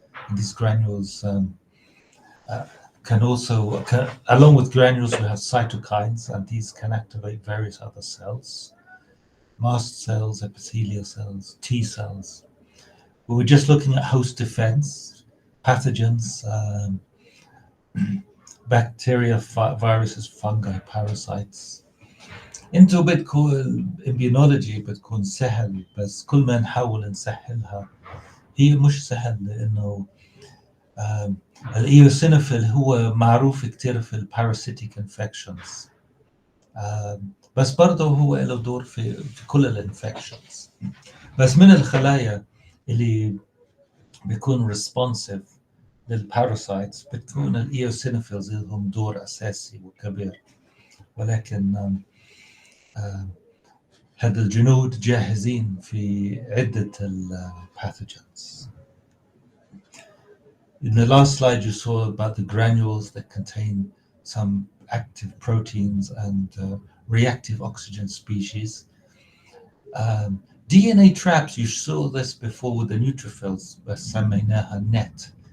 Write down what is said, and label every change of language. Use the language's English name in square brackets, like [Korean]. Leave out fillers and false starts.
[English] And these granules can also, along with granules, we have cytokines, and these can activate various other cells. Mast cells, epithelial cells, T cells. We were just looking at host defense, pathogens, bacteria, viruses, fungi, parasites. [Arabic] انتو بدكم immunology بتكون سهل، بس كل ما نحاول نسهلها هي مش سهل، لانه الايوسينوفيل هو معروف كتير في الباراسيتيك انفكشنز، بس برضه هو له دور في كل الانفكشنز. بس من الخلايا اللي بيكون ريسبونسيف للباراسايتس بتكون الايوسينوفيلز لهم دور اساسي وكبير. ولكن هذا الجنود جاهزين في عدة pathogens. [English] In the last slide you saw about the granules that contain some active proteins and reactive oxygen species. DNA traps, you saw this before with the neutrophils, [Arabic] بس سميناها net.